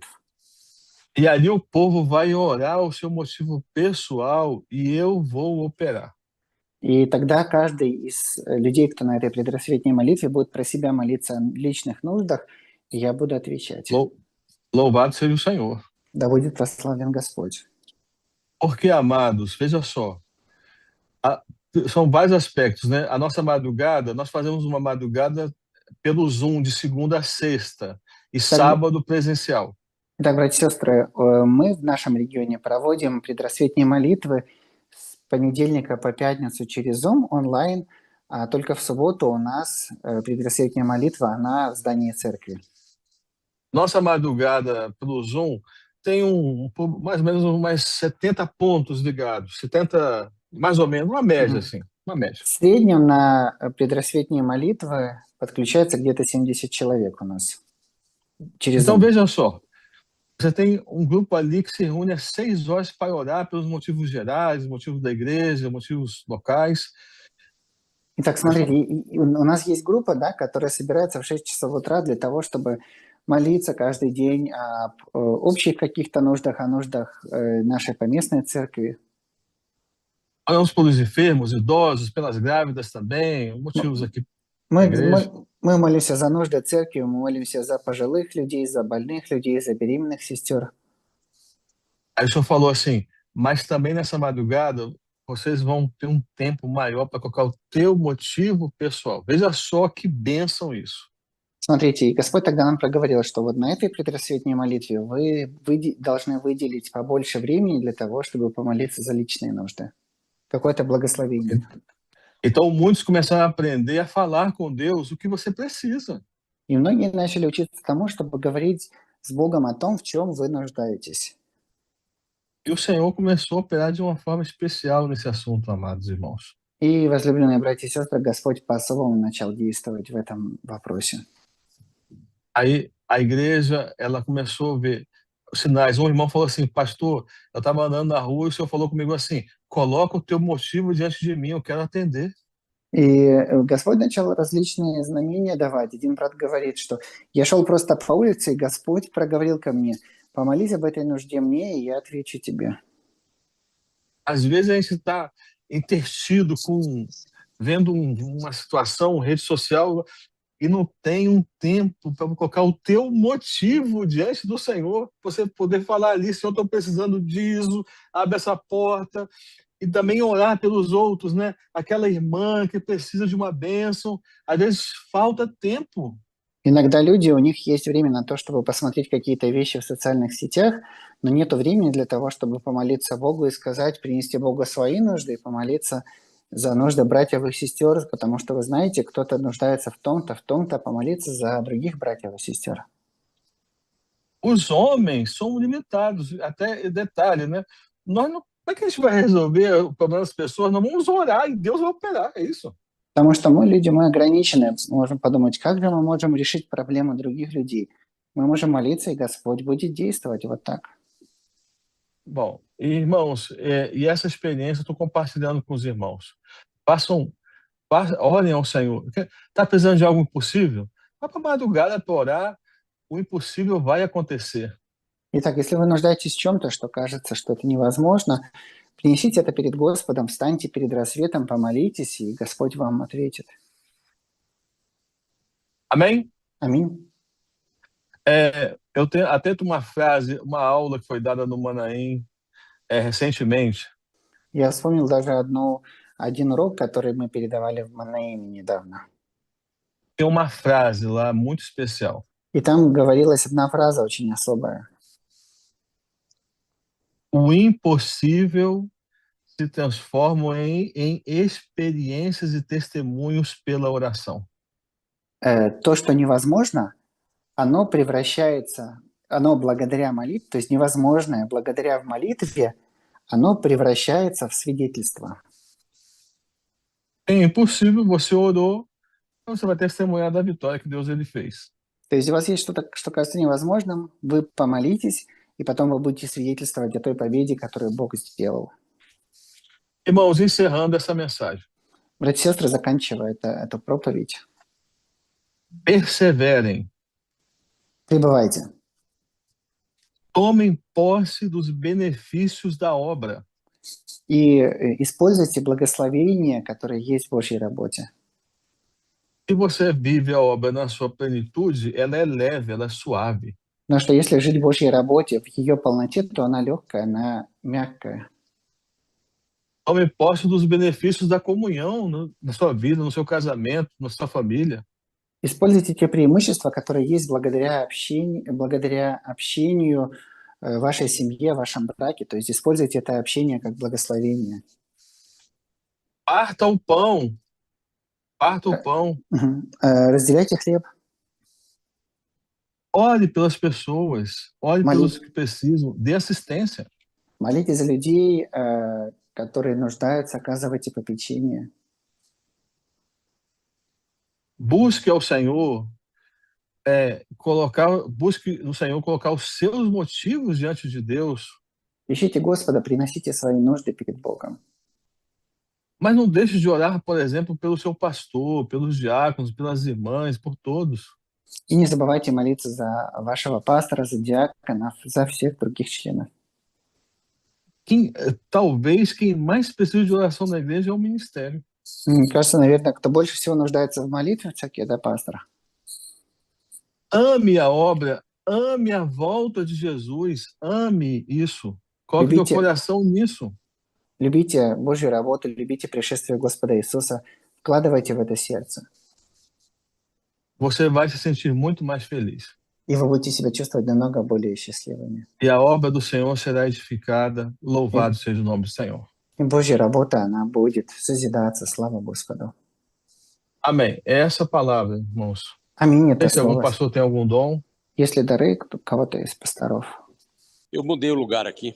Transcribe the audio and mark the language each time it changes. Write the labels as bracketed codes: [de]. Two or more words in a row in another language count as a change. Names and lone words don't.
[pt] E ali o povo vai orar o seu motivo pessoal e eu vou operar. [ru] И тогда каждый из людей, кто на этой предрассветной молитве, будет про себя молиться о личных нуждах, и я буду отвечать. [pt] Louvado seja o Senhor. [ru] Да будет прославлен Господь. [pt] Porque, amados, veja só, são vários aspectos, né? A nossa madrugada, nós fazemos uma madrugada pelo Zoom de segunda a sexta e sábado presencial. [ru] Итак, братья и сестры, мы в нашем регионе проводим предрассветные молитвы с понедельника по пятницу через Zoom онлайн, а только в субботу у нас предрассветная молитва, она в здании церкви. [pt] Nossa madrugada pelo Zoom tem mais ou menos umas 70 pontos ligados, 70, mais ou menos, uma média, assim, uma média. [ru] В среднем на предрассветные молитвы подключается где-то 70 человек у нас через [pt] Então, [ru] Zoom. [pt] veja só, você tem um grupo ali que se reúne às 6 horas para orar pelos motivos gerais, motivos da igreja, motivos locais. [ru] Итак, смотрите, у нас есть группа, да, которая собирается в 6 часов утра для того, чтобы молиться каждый день об общих каких-то нуждах, о нуждах нашей поместной церкви. [pt] Oramos pelos enfermos, idosos, pelas grávidas também, motivos aqui. [ru] Мы молимся за нужды церкви, мы молимся за пожилых людей, за больных людей, за беременных сестер. [pt] Aí o senhor falou assim, mas também nessa madrugada vocês vão ter um tempo maior para colocar o teu motivo pessoal. Veja só que bênção isso. [ru] Смотрите, и Господь тогда нам проговорил, что вот на этой предрассветной молитве вы должны выделить побольше времени для того, чтобы помолиться за личные нужды. Какое-то благословение. [pt] Então muitos começaram a aprender a falar com Deus o que você precisa. [ru] И многие начали учиться тому, чтобы говорить с Богом о том, в чем вы нуждаетесь. [pt] E o Senhor começou a operar de uma forma especial nesse assunto, amados irmãos. [ru] И, возлюбленные братья и сестры, Господь по-особому начал действовать в этом вопросе. [pt] Aí a igreja, ela começou a ver sinais. Um irmão falou assim, pastor, eu estava andando na rua e o senhor falou comigo assim, coloca o teu motivo diante de mim, eu quero atender. [ru] И Господь начал различные знамения давать. Один брат говорит, что я шел просто по улице, и Господь проговорил ко мне, помолись об этой нужде мне, и я отвечу тебе. [pt] Às vezes a gente está intertido vendo uma situação, rede social, e não tem um tempo para colocar o teu motivo diante do Senhor, você poder falar ali, Senhor, estou precisando disso, abre essa porta, e também orar pelos outros, né? Aquela irmã que precisa de uma bênção, às vezes falta tempo. [ru] Иногда люди, у них есть время на то, чтобы посмотреть какие-то вещи в социальных сетях, но нет времени для того, чтобы помолиться Богу и сказать, принести Богу свои нужды и помолиться за нужды братьев и сестер, потому что вы знаете, кто-то нуждается в том-то, помолиться за других братьев и сестер. [pt] Os homens são limitados, até detalhe, né? Nós não, como é que a gente vai resolver o problema das pessoas? Nós vamos orar e Deus vai operar, é isso. [ru] Потому что мы, люди, мы ограничены. Мы можем подумать, как же мы можем решить проблемы других людей. Мы можем молиться, и Господь будет действовать вот так. [pt] Bom, irmãos, e essa experiência eu estou compartilhando com os irmãos. Façam, orem ao Senhor. Está precisando de algo impossível? Vá para a madrugada para orar, o impossível vai acontecer. [ru] Итак, если вы нуждаетесь в чем-то, что кажется, что это невозможно, принесите это перед Господом, встаньте перед рассветом, помолитесь, и Господь вам ответит. [pt] Amém? [ru] Аминь. [pt] Eu tenho até uma frase, uma aula que foi dada no Manaim recentemente. [ru] Я вспомнил даже один урок, который мы передавали в Манаиме недавно. [pt] Tem uma frase lá muito especial. [ru] И там говорилась одна фраза очень особая. [pt] O impossível se transforma em experiências e testemunhos pela oração. [ru] То, что невозможно, оно превращается, оно благодаря молитве, то есть невозможное благодаря в молитве, оно превращается в свидетельство. [pt] É impossível, você orou, então você vai testemunhar da vitória que Deus ele fez. [ru] То есть у вас есть что-то, что кажется невозможным, вы помолитесь, и потом вы будете свидетельствовать о той победе, которую Бог сделал. [pt] Irmãos, encerrando essa mensagem. [ru] Братья и сестры, заканчивая эту проповедь, [pt] Perseverem. [ru] пребывайте. [pt] Tomem posse dos benefícios da obra. [ru] И используйте благословения, которые есть в Божьей работе. [pt] Se você vive a obra na sua plenitude, ela é leve, ela é suave. [ru] Потому что если жить в Божьей работе, в ее полноте, то она легкая, она мягкая. [pt] Tome posse dos benefícios da comunhão na sua vida, no seu casamento, na sua família. [ru] Используйте те преимущества, которые есть благодаря общению в вашей семье, в вашем браке. То есть используйте это общение как благословение. [pt] Parta o pão. Parta o pão. [ru] Разделяйте хлеб. [pt] Ore pelas pessoas. Ore pelos que precisam. Dê assistência. [ru] Молитесь за людей, которые нуждаются, оказывайте попечение. [pt] Busque ao Senhor, busque no Senhor colocar os seus motivos diante de Deus. [ru] Ищите Господа, приносите свои нужды перед Богом. [pt] Mas não deixe de orar, por exemplo, pelo seu pastor, pelos diáconos, pelas irmãs, por todos. [ru] И не забывайте молиться за вашего пастора, за диаконов, за всех других членов. [pt] Talvez quem mais precisa de oração na igreja é o ministério. [ru] Мне кажется, наверное, кто больше всего нуждается в молитве в церкви, это пастор. [pt] Ame a obra, ame a volta de Jesus, ame isso. Coloque seu coração nisso. [ru] Любите Божью работу, любите пришествие Господа Иисуса, вкладывайте в это сердце. [pt] Você vai se sentir muito mais feliz. [ru] И вы будете себя чувствовать намного более счастливыми. [pt] E a obra do Senhor será edificada. Louvado seja o nome do Senhor. [ru] И Божья работа, она будет созидаться, слава Господу. [pt] Amém. Essa palavra, irmãos. [ru] Аминь, это [pt] Se algum [ru] слово. [pt] pastor tem algum dom. [ru] Если дары кого-то из пасторов. [pt] Eu mudei o lugar aqui.